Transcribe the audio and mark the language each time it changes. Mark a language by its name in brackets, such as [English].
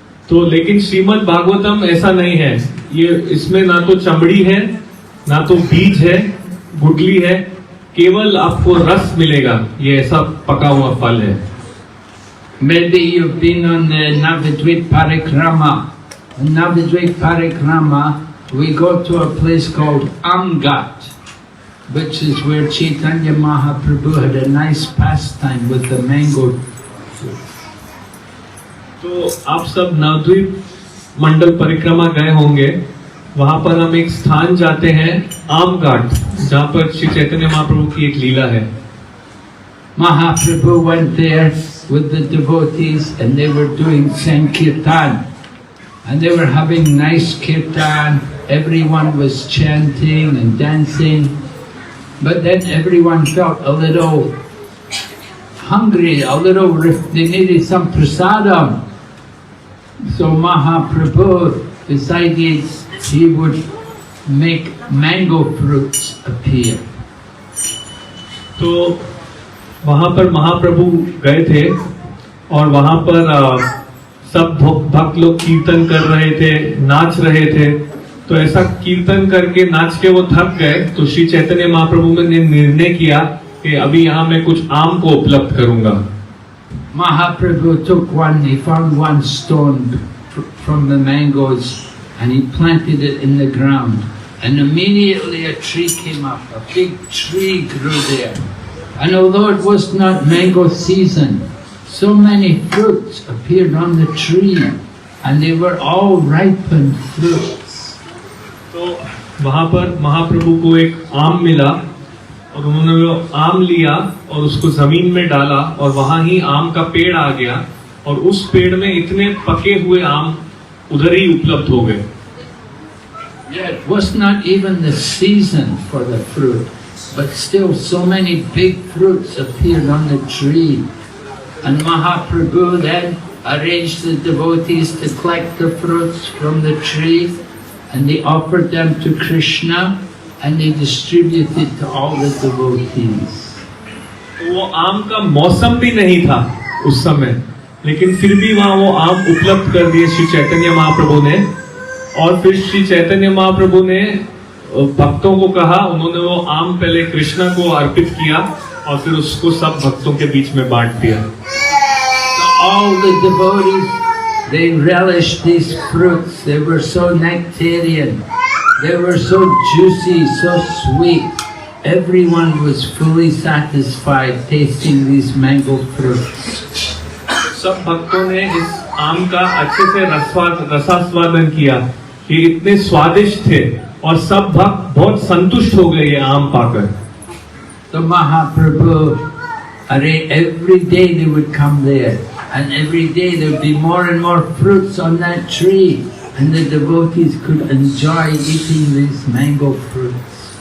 [Hindi] तो लेकिन श्रीमद् भागवतम ऐसा नहीं है, ये इसमें ना तो चमड़ी है ना तो बीज है, गुटली है, केवल आपको रस मिलेगा। ये ऐसा पका हुआ फल है। [English] Maybe you've been on the Navadvip Parikrama. On Navadvip Parikrama, we go to a place called Amgat, which is where Chaitanya Mahaprabhu had a nice pastime with the mango. [Hindi] तो आप सब नवद्वीप मंडल परिक्रमा गए होंगे, वहां पर हम एक स्थान जाते हैं आम घाट, जहाँ पर श्री चैतन्य महाप्रभु की एक लीला है। [English] Mahaprabhu went there with the devotees and they were doing Sankirtan, and they were having nice kirtan. Everyone was chanting and dancing, but then everyone felt a little hungry, they needed some prasadam. So Mahaprabhu decided he would make mango fruits appear. [Hindi] तो वहां पर महाप्रभु गए थे और वहां पर सब भक्त लोग कीर्तन कर रहे थे, नाच रहे थे। तो ऐसा कीर्तन करके नाच के वो थक गए, तो श्री चैतन्य महाप्रभु ने निर्णय किया कि अभी यहाँ मैं कुछ आम को उपलब्ध करूंगा। [English] Mahaprabhu took one, he found one stone from the mangoes and he planted it in the ground. And immediately a tree came up, a big tree grew there. And although it was not mango season, so many fruits appeared on the tree and they were all ripened fruits. [Hindi] तो वहां पर महाप्रभु को एक आम मिला और उन्होंने वो आम लिया और उसको जमीन में डाला और वहां ही आम का पेड़ आ गया और उस पेड़ में इतने पके हुए आम उधर ही उपलब्ध हो गए। [English] Yeah, it was not even the season for the fruit, but still so many big fruits appeared on the tree. And Mahaprabhu then arranged the devotees to collect the fruits from the tree and they offered them to Krishna and they distributed to all the devotees. [Hindi] वो आम का मौसम भी नहीं था उस समय, लेकिन फिर भी वहां वो आम उपलब्ध कर दिए श्री चैतन्य महाप्रभु ने। और फिर श्री चैतन्य महाप्रभु ने भक्तों को कहा, उन्होंने वो आम पहले कृष्णा को अर्पित किया और फिर उसको सब भक्तों के बीच में बांट दिया। [English] So all the devotees, they relished these fruits. They were so nectarian. They were so juicy, so sweet. Everyone was fully satisfied tasting these mango fruits. [Hindi] सब भक्तों ने इस आम का अच्छे से रसास्वादन किया। ये इतने स्वादिष्ट थे और सब भक्त बहुत संतुष्ट हो गए ये आम पाकर। [English] So Mahaprabhu, every day they would come there, and every day there would be more and more fruits on that tree, and the devotees could enjoy eating these mango fruits.